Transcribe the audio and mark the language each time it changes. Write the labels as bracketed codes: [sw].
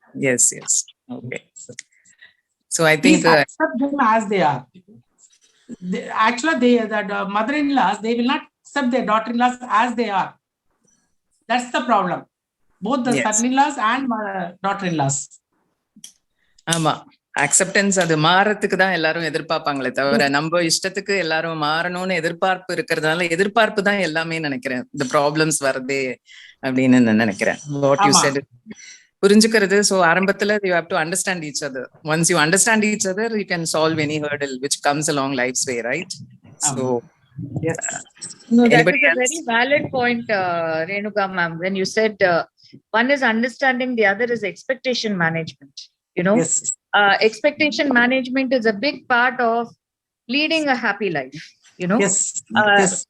[en] Yeah. Yes. Okay. So I think accept them as they are. The mother-in-laws, they will not accept their daughter-in-laws as they are. That's the problem. Both the son-in-laws and daughter-in-laws. [ta] ஆமா, acceptance அது மாறத்துக்கு தான் எல்லாரும் எதிர்பார்ப்பாங்களே தவிர நம்ம இஷ்டத்துக்கு எல்லாரும் மாறணும்னு எதிர்பார்ப்பு இருக்கிறதுனால எதிர்பார்ப்பு தான் எல்லாமே நினைக்கிறேன் இந்த ப்ராப்ளம்ஸ் வருதே அப்படின்னு நான் நினைக்கிறேன். [en] what you said [ta] புரிஞ்சுக்கிறது. [en] so [ta] ஆரம்பத்துல [en] You have to understand each other. Once you understand each other you can solve any hurdle which comes along life's way, right? So no, that is a very valid point, Renuga ma'am, when you said one is understanding, the other is expectation management. You know, expectation management is a big part of leading a happy life. you know. Yes. Yes.